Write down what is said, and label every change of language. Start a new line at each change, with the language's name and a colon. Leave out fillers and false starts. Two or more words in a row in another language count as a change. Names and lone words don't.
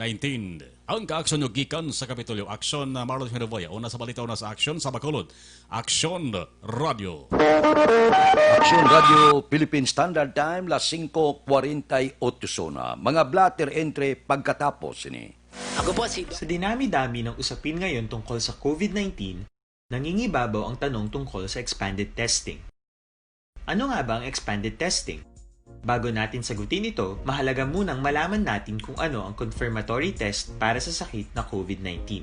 Hiligaynon: Ang kaaksyon yung gikan sa Kapitolyo Action na Marlon Hinubia. Una sa balita, una sa Action sa Bacolod. Action Radio. Action Radio, Philippine Standard Time, las 5:48 na. Mga blatter entre pagkatapos ini.
Filipino: Ako po Sa dinami-dami ng usapin ngayon tungkol sa COVID-19, nangingibabaw ang tanong tungkol sa expanded testing. Ano nga ba ang expanded testing? Bago natin sagutin ito, mahalaga munang malaman natin kung ano ang confirmatory test para sa sakit na COVID-19.